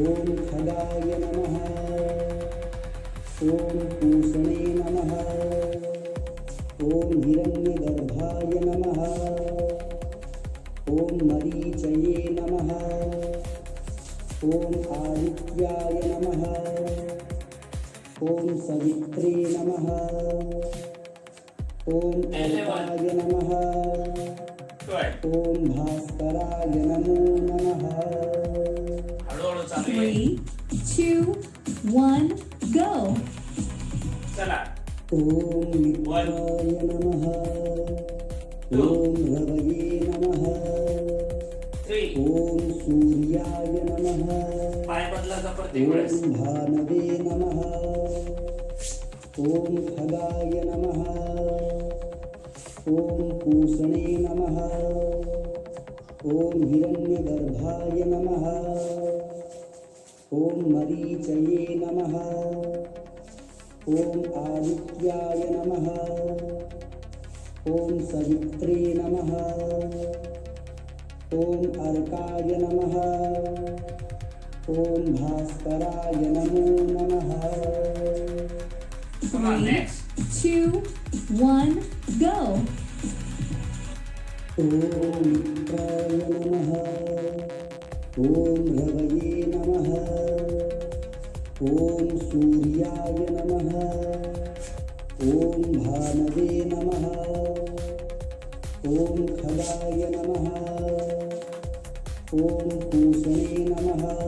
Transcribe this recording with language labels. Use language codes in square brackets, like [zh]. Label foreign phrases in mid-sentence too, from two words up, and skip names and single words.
[sa] ओम खगाय नमः ॐ पूषणे नमः ॐ हिरण्यगर्भाय नमः ॐ मरीचये नमः ॐ आदित्याय नमः ॐ सवित्रे नमः ॐ अर्काय नमः ॐ भास्कराय नमो नमः [mr] हळूहळू चालू आहे. [en] 3, 2, 1, go. [mr] चला [sa] ॐ मित्राय नमः ॐ रवये नमः 3 ॐ सूर्याय नमः [mr] पाय बदलाचा प्रत्येक वेळेस. [sa] ॐ भानवे नमः ॐ खगाय नमः ॐ पूषणे नमः ॐ हिरण्यगर्भाय नमः ॐ मरीचये नमः ॐ आदित्याय नमः ॐ सवित्रे नमः ॐ अर्काय नमः ॐ भास्कराय नमो नमः [en] Come on, 3, next. 2, 1, go. [sa] ॐ मित्राय नमः ॐ रवये नमः ॐ सूर्याय नमः ॐ भानवे नमः ॐ खगाय नमः ॐ पूषणे नमः